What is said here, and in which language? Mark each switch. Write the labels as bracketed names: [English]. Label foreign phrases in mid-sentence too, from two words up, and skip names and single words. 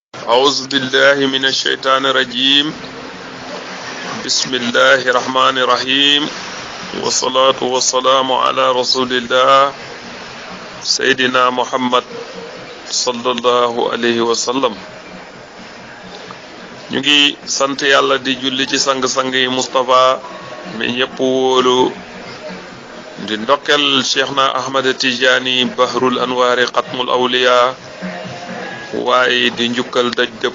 [Arabic] أعوذ بالله من الشيطان الرجيم بسم الله الرحمن الرحيم والصلاة والسلام على رسول الله سيدنا محمد صلى الله عليه وسلم [Wolof] ñu ngi sant yàlla di julli ci sang-sang yi Mustafa mi ñëpp wóolu di ndokkel Cheikhna Ahmad Tijani Bahrul Anwari Xatmul Awliya waaye di njukkal daj dëpp